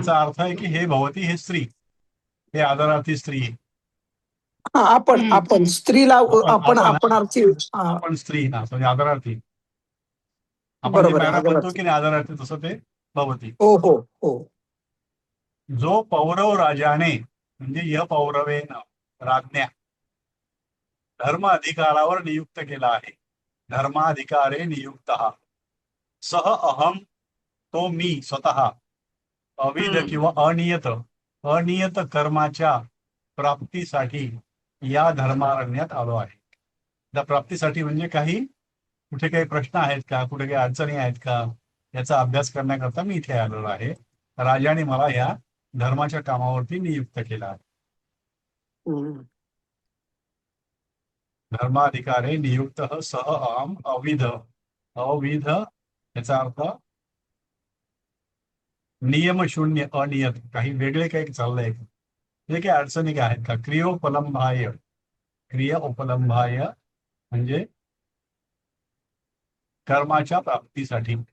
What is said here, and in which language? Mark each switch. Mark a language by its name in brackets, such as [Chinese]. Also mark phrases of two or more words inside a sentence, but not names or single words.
[Marathi] त्याचा अर्थ आहे की हे भवती, हे स्त्री, हे आदरार्थी स्त्री आहे. हा, आपण स्त्रीला आपण आरची. आपण स्त्री ना, म्हणजे आदरार्थी. आपण जे बरोबर आहे, मॅडम म्हणतो आदरार्थी. की नाही आदरार्थी, तसं ते भवती. हो हो हो. जो पौरव राजाने, म्हणजे [Sanskrit] य पौरवेन, राज्ञा, [Marathi] धर्म अधिकारावर नियुक्त केला आहे, [Sanskrit] धर्माधिकारे नियुक्त सह अहम, [Marathi] तो मी स्वतः, अविध किंवा अनियत कर्माच्या प्राप्तीसाठी या धर्मारण्यात आलो आहे. त्या प्राप्तीसाठी म्हणजे कुठे काही प्रश्न आहेत का, कुठे काही अडचणी आहेत का, याचा अभ्यास करण्याकरता मी इथे आलेलो आहे. राजाने मला या धर्माच्या कामावरती नियुक्त केला आहे. हम्म. [Sanskrit] धर्माधिकारे नियुक्त सह अहम अविध [Marathi] याचा अर्थ नियमशून्य, अनियत, काही वेगळे काही चाललंय, जे काही अडचणी काय आहेत का, [Sanskrit] क्रिया उपलंभाय [Marathi] म्हणजे कर्माच्या प्राप्तीसाठी.